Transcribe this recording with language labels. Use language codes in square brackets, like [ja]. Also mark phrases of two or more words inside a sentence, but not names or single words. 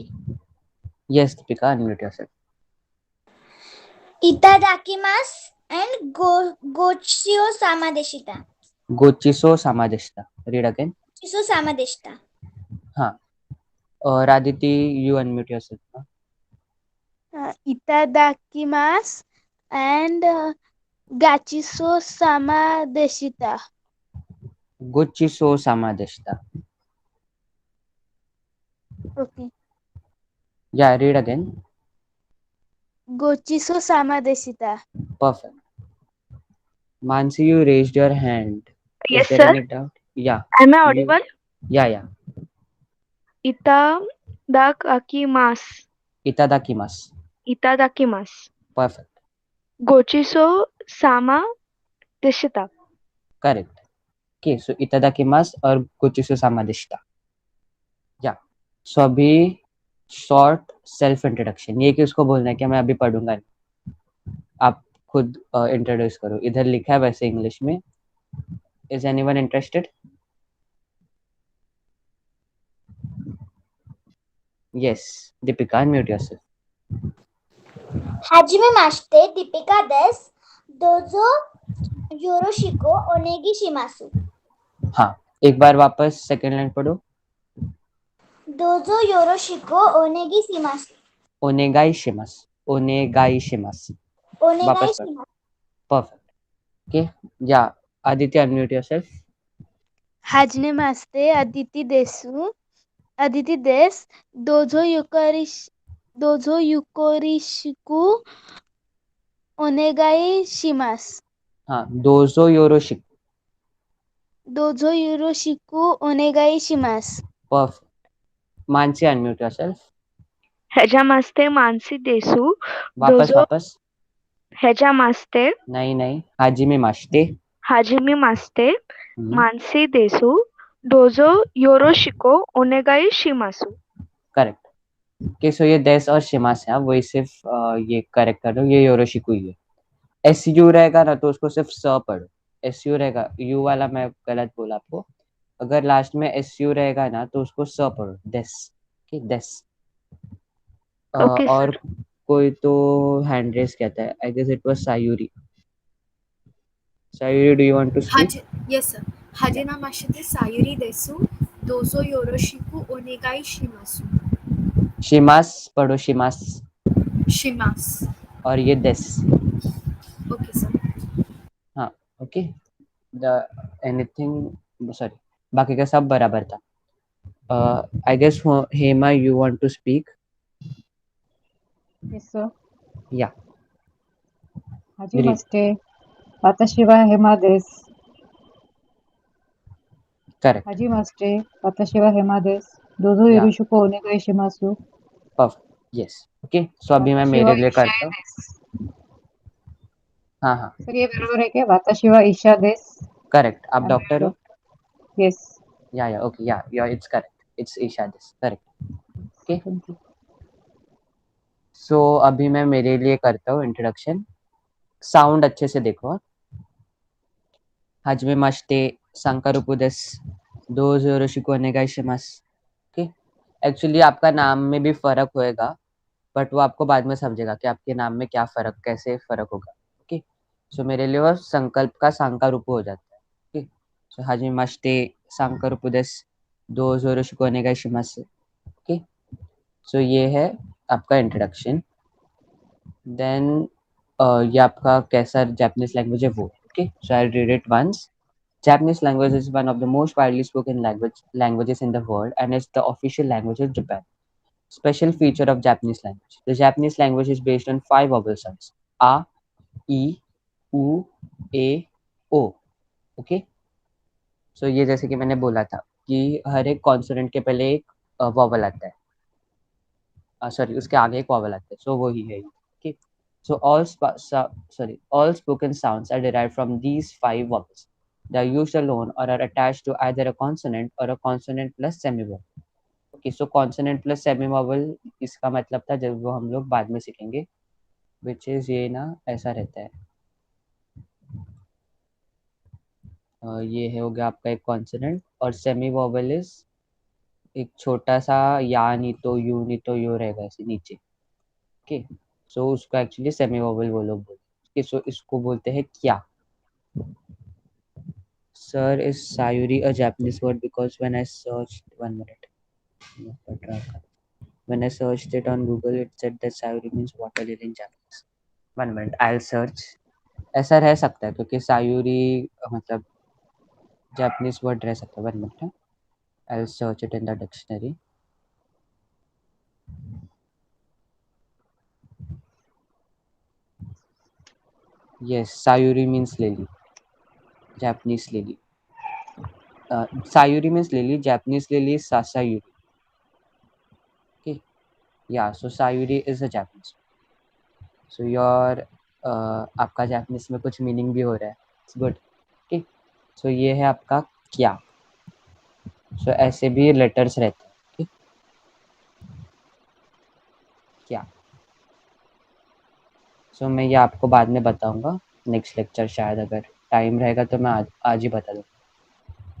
[en] Yes Deepika, unmute yourself. [ja] いただきます and ごちそうさまでした. ごちそうさまでした. [en] read again. [ja] ごちそうさまでした. [hi] हाँ. [en] और आदिति, you unmute yourself. [ja] いただきます and ごちそうさまでした. ごちそうさまでした. [en] Okay. Yeah, read again. [ja] ごちそうさまでした. [en] Perfect. Mansi, you raised your hand. Yes, Is there sir. any doubt? Yeah. Am I audible? Yeah. [ja] Itadakimasu. Itadakimasu. Itadakimasu. [en] Perfect. [ja] ごちそう さま でした. [en] Correct. Okay, so itadakimasu और [ja] ごちそうさまでした. [en] Yeah. So अभी short self introduction. [hi] ये किसको बोलना है कि मैं अभी पढ़ूंगा नहीं, आप खुद इंट्रोड्यूस करो. इधर लिखा है वैसे इंग्लिश में. [en] Is anyone interested? Yes Deepika, unmute yourself. [ja] はじめまして、ディーピカ です. どうぞ よろしく おねがい します. [hi] हाँ, एक बार वापस [en] second line [hi] पढ़ो. [ja] どうぞ よろしく おねがい します. おねがい します。おねがい します. Onegai [hi] वापस पढ़ो. [ja] shimasu. [en] Perfect. Okay. Ya Aditya, unmute yourself. [ja] はじめまして アディティ です. Aditi des. どうぞ よろしく おねがい します. हाँ, どうぞ よろしく. どうぞ よろしく おねがい します. [en] परफेक्ट. Mansi, unmute yourself. [ja] はじめまして マンシ です. [hi] वापस वापस. [ja] Hejamaste. नहीं, はじめまして. はじめまして マンシ です. どうぞ よろしく おねがい します. [en] करेक्ट. Okay, so [hi] ये देस और शिमास है, वही सिर्फ ये करेक्ट कर दो, ये योरोशिकु है। एस यू रहेगा ना तो उसको सिर्फ स पढ़ो, एस यू रहेगा, यू वाला मैं गलत बोला आपको, अगर लास्ट में एस यू रहेगा ना तो उसको स पढ़ो, देस। [en] ओके, देस। ओके [hi] और सर। कोई तो [en] hand raise [hi] कहता है, [en] I guess it was Sayuri. Sayuri, do you want to speak? Yes, sir. [ja] はじめまして さゆり です。どうぞ よろしく おねがい します. शिमास पढ़ो, शिमास। Shimasu. [hi] और ये देस। [en] Okay, sir. [hi] हाँ, ओके। [en] The anything, sorry, [hi] बाकी का सब बराबर था। [en] I guess Hema, you want to speak? Yes, sir. या, [ja] はじめまして。わたし は ヘマ です. [en] करेक्ट, [ja] はじめまして。わたし は ヘマ です. Dozo [en] या, [ja] よろしく おねがい します. [en] Perfect, yes. Okay, so [hi] अभी मैं [ja] Watashi [hi] मेरे [ja] wa [hi] लिए [ja] Isha [hi] करता हूँ। desu. हाँ हाँ, Sir, ये बराबर है क्या? [ja] わたし は イシャ です. [hi] करेक्ट। आप [en] I'm a [hi] डॉक्टर हो? [en] doctor. Yes. Ya, okay, ya, it's correct, it's Isha this, correct. Okay, Thank you. [hi] सो अभी मैं मेरे लिए करता हूँ इंट्रोडक्शन। साउंड अच्छे से देखो। [ja] はじめまして サンカルプ です、どうぞ よろしく おねがい します. [en] Okay, actually [hi] आपका नाम में भी फर्क होएगा, बट वो आपको बाद में समझेगा कि आपके नाम में क्या फर्क, कैसे फर्क होगा। [en] Okay, so [hi] मेरे लिए वो संकल्प का सांकारूप हो जाता है। [en] Okay, so [ja] はじめまして サンカルプ です、どうぞ よろしく おねがい します. [en] Okay, so [hi] ये है आपका इंट्रोडक्शन। देन ये आपका कैसा [en] Japanese language [hi] है वो। [en] Okay, so I read it once. Japanese language is one of the most widely spoken languages in the world and is the official language of Japan. Special feature of Japanese language. The Japanese language is based on 5 vowel sounds: a, e, u, a, o. Okay? [hi] So ये जैसे कि मैंने बोला था कि हर एक कॉन्सोनेंट के पहले एक वॉवल आता है, सॉरी उसके आगे एक वॉवल आता है, सो वही है। [en] Okay? So all spoken sounds are derived from these 5 vowels. They are used alone or are attached to either a consonant or a consonant plus semivowel. Okay, so consonant plus semivowel [hi] इसका मतलब था, जब वो हम लोग बाद में सीखेंगे, [en] which is [hi] ये ना ऐसा रहता है। ये है हो गया आपका एक कॉन्सोनेंट, और [en] semivowel is [hi] एक छोटा सा या नहीं तो यू नहीं तो यो रहेगा ऐसे नीचे। [en] Okay, so [hi] उसको एक्चुअली सेमीवोवल वो लोग बोलते हैं। सो इसको बोलते हैं क्या। [en] Sir, is Sayuri a Japanese word? Because when I searched, 1 minute. When I searched it on Google, it said that Sayuri means water lily in Japanese. 1 minute, I'll search. [hi] ऐसा रह सकता है क्योंकि सायूरी मतलब [en] Japanese word [hi] रह सकता है। [en] 1 minute, I'll search it in the dictionary. Yes, Sayuri means lily, Japanese lily. Sayuri means lily, Japanese lily is Sasayuri. Okay, yeah, so Sayuri is a Japanese. So your [hi] आपका जापानीज में कुछ मीनिंग भी हो रहा है, [en] it's good. Okay, so [hi] ये है आपका क्या। सो ऐसे भी लेटर्स रहते हैं। ओके, क्या। सो मैं ये आपको बाद में बताऊंगा [en] next lecture, [hi] शायद अगर टाइम रहेगा तो मैं आज ही बता दूँगा।